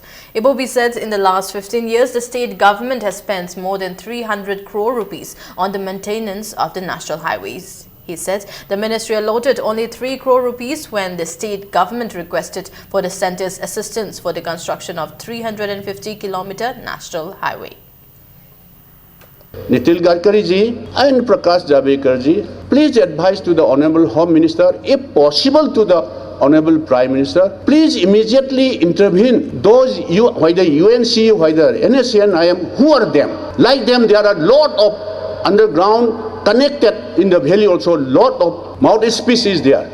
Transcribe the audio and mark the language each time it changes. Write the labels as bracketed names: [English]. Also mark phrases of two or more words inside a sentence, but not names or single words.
[English] Bibobi said in the last 15 years, the state government has spent more than 300 crore rupees on the maintenance of the national highways. He said the ministry allotted only 3 crore rupees when the state government requested for the centre's assistance for the construction of 350-kilometer national highway. Nitin Gadkari ji and Prakash Javadekar ji, please advise to the Honorable Home Minister, if possible to the Honorable Prime Minister, please immediately intervene. Those whether UNC, whether NSCN, who are them? Like them, there are a lot of underground connected in the valley also, lot of mountain species there.